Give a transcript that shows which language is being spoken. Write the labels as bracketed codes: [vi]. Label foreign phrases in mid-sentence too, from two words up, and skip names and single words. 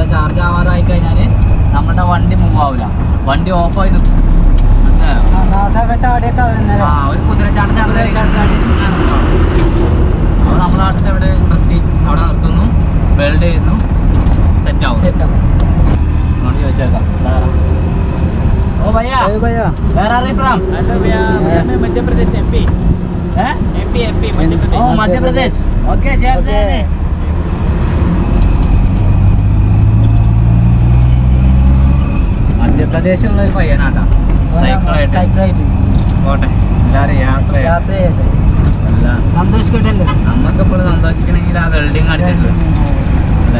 [ml] ചാർജ് ആവാതായി കഴിഞ്ഞാൽ നമ്മുടെ വണ്ടി മൂവ് ആവില്ല, വണ്ടി ഓഫായി നിൽക്കും. ഒരു കുതിരച്ചാട്ടം അപ്പോൾ നമ്മുടെ നാട്ടിൽ എവിടെ ഇൻഡസ്ട്രി അവിടെ നിർത്തുന്നു, വെൽഡ് ചെയ്യുന്നു, സെറ്റ് ആവും. അങ്ങോട്ട് ചോദിച്ചേക്കാം. [hi] ओ भैया [en] where are you from? [hi] हेलो भैया, मैं मध्य प्रदेश एमपी मध्य प्रदेश. ओ मध्य प्रदेश, ओके जय जय. [ml] മധ്യപ്രദേശിലുള്ള ഒരു പയ്യനാട്ടാ. സൈക്കിളായിട്ട് പോട്ടെ, എല്ലാവരും യാത്ര സന്തോഷിക്കട്ടല്ലേ. നമുക്കിപ്പോൾ സന്തോഷിക്കണമെങ്കിൽ ആ വെൽഡിങ് അടിച്ചിട്ടില്ല അല്ലേ.